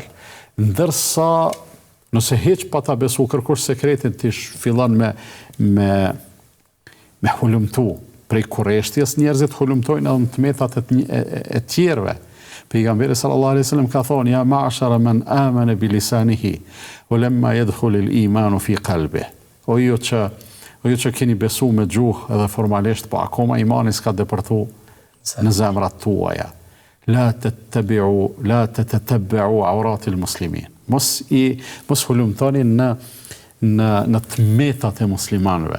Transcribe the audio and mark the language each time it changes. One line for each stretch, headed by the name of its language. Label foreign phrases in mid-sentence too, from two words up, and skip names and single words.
Albanian: Ndërsa, nëse heq pa ta besu kërkush sekretin, ti fillon me hulumtu. Prej kureshtjes njerëzit hulumtojnë edhe në të metat e tjerve.
Arabic: Pejgamberi صلى الله عليه وسلم
Albanian: ka thonë,
Arabic: يا معشر من آمن بلسانه ولم يدخل الإيمان في قلبه.
Albanian: O ju që keni besu me gjuhë edhe formalisht, po akoma imani s'ka depërtu në zemrat tuaja.
Arabic: لا تتبعوا عورات المسلمين.
Albanian: Mos hulumtoni në tmetat e muslimanëve.